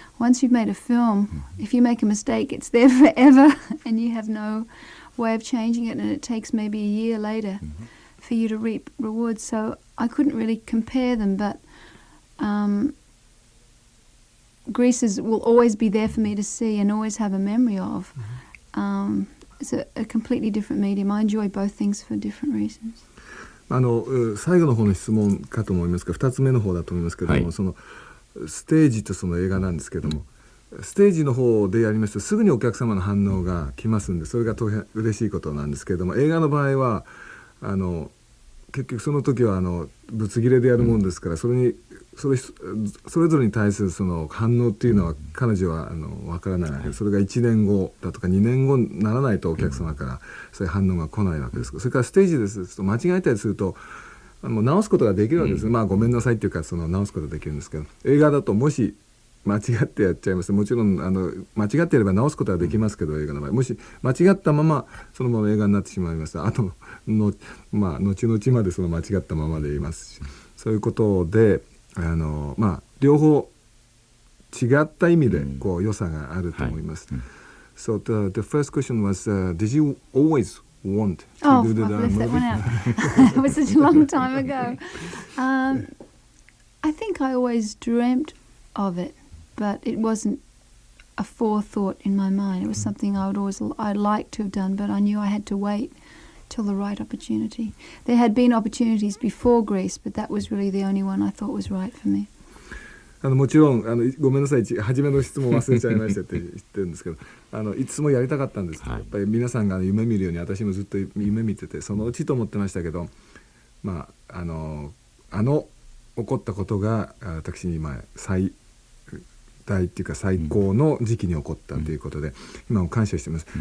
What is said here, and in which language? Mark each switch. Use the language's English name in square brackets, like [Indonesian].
[English] Once you've made a film, if you make a mistake, it's there forever, and you have no way of changing it, and it takes maybe a year later for you to reap rewards. So I couldn't really compare them, but Grease will always be there for me to see and always have a memory of. It's a completely different medium. I enjoy both things for different reasons. [Japanese] 最後の方の質問かと思いますが、2つ目の方だと思いますけども、はい、そのステージとその映画なんですけども、ステージの方でやりますとすぐにお客様の反応が来ますんで、それが大変嬉しいことなんですけれども、映画の場合は結局その時はぶつ切れでやるもんですから、それぞれに対するその反応っていうのは彼女は分からないわけで、それが1年後だとか2年後にならないとお客様からそういう反応が来ないわけです。それからステージですと間違えたりするともう直すことができるわけです。まあごめんなさいっていうか直すことができるんですけど、映画だともし間違ってやっちゃいます。もちろん間違ってやれば直すことはできますけど、映画の場合もし間違ったままそのまま映画になってしまいますと、あとの後々までその間違ったままでいますし、そういうことで両方違った意味でこう良さがあると思います。 [English] So the first question was, did you always want to do the I've left that movie? one out. It was such a long time ago. I think I always dreamt of it, but it wasn't a forethought in my mind. It was something I'd like to have done, but I knew I had to wait till the right opportunity. There had been opportunities before Grease, but that was really the only one I thought was right for me. [Japanese] もちろんごめんなさい、初めの質問忘れちゃいましたって言ってるんですけど、いつもやりたかったんですけど、やっぱり皆さんが夢見るように私もずっと夢見てて、そのうちと思ってましたけど、起こったことが私に最大っていうか最高の時期に起こったということで、今も感謝してます。